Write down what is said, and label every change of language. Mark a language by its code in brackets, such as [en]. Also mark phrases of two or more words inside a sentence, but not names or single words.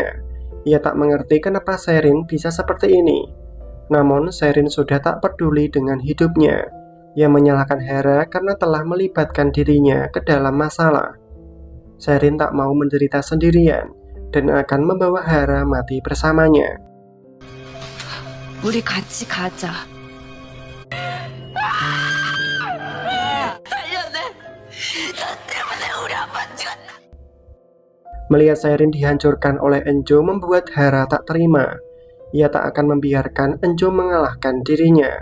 [id] Ia tak mengerti kenapa Serin bisa seperti ini. Namun Serin sudah tak peduli dengan hidupnya. Ia menyalahkan Hara karena telah melibatkan dirinya ke dalam masalah. Serin tak mau menderita sendirian dan akan membawa Hara mati bersamanya. [ko] 우리 같이 가자. [id] Melihat Serin dihancurkan oleh Enjo membuat Hara tak terima. Ia tak akan membiarkan Enjo mengalahkan dirinya.